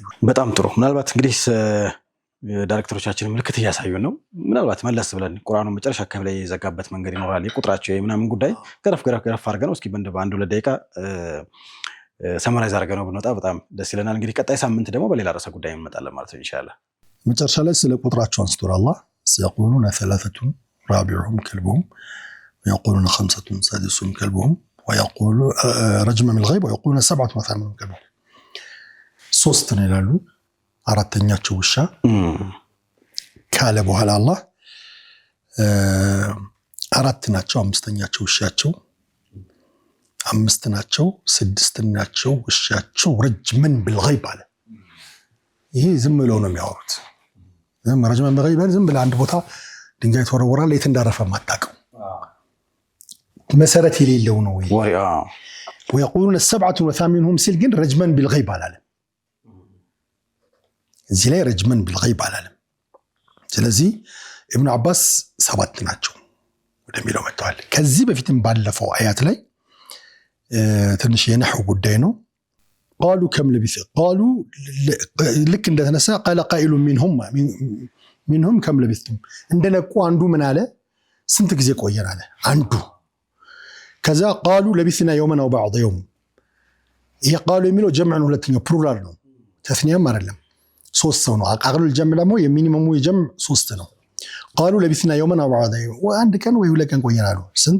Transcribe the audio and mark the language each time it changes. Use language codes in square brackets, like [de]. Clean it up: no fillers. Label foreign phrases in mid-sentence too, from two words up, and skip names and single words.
[am] በጣም ጥሩ። ምናልባት እንግዲህ ዳይሬክተሮቻችን ምልክት እያሳዩ ነው። ምናልባት መለስ ብለን ቁርአኑን መጨረሻ አካባቢ ላይ የዘጋበት መንገድ ይኖራል። የቁጥራቸው የምናምን ጉዳይ ገረፍ አድርገን እስኪ በአንድ ሁለት ደቂቃ ሰመራይዝ አድርገን ብንወጣ በጣም ደስ ይለናል። እንግዲህ ቀጣይ ሳምንት ደግሞ በሌላ ርዕሰ ጉዳይ እንመጣለን ማለት ነው ኢንሻአላህ። መጨረሻ ላይ ስለ ቁጥራቸው አንስቶር አላህ ሲያቆሉና [ar] ثلاثة رابعهم كلبهم ويقولون 5 سادسهم كلبهم ويقول رجما من الغيب ويقولون 7 وثامنهم كلبهم [am] ሶስት ነው ይላሉ። አራተኛቸው ውሻ ካለ በኋላ አላህ አራት ናቸው፣ አምስተኛቸው ውሻቸው፣ አምስት ናቸው፣ ስድስት ናቸው ውሻቸው [ar] رجما بالغيب [am] አለ። ይሄ ዝም ብለው ነው የሚያወሩት። [ar] رجما بالغيب [am] ዝም ብለህ አንድ ቦታ ድንጋይ ተወረወራል የት እንዳረፈ ማጣቀው መሰረት የሌለው ነው ወይ [ar] ويقولون 7 وثامنهم [am] ሲል ግን [ar] رجما بالغيب [am] አላለም። እዚህ ላይ [ar] رجما بالغيب [am] አላለም። ስለዚህ ኢብኑ አባስ 7 ናቸው ወደሚለው መጥተዋል። ከዚህ በፊትም ባለፈው አያት ላይ ትንሽ የነህው ጉዳይ ነው። [ar] قالوا كم لبث [am] ቃሉ ልክ እንደተነሳ [ar] قال قائل منهم كم لبثتم [am] እንደነቁ አንዱ ምን አለ ስንት ጊዜ ቆየን አለ አንዱ። ከዛ [ar] قالوا لبثنا يوما أو بعض يوم። [am] ይሄ ቃሉ የሚለው ጀምዕ ነው፣ ሁለተኛው ፕሉራል ነው፣ ተስኒያም አይደለም። 3 ሰው ነው። [ar] أقل الجمع [am] ደግሞ የሚኒመሙ የጀምዕ 3 ነው። [ar] قالوا لبثنا يوما أو بعض يوم፣ [am] አንድ ቀን ወይ 2 ቀን ቆየን አሉ። ስንት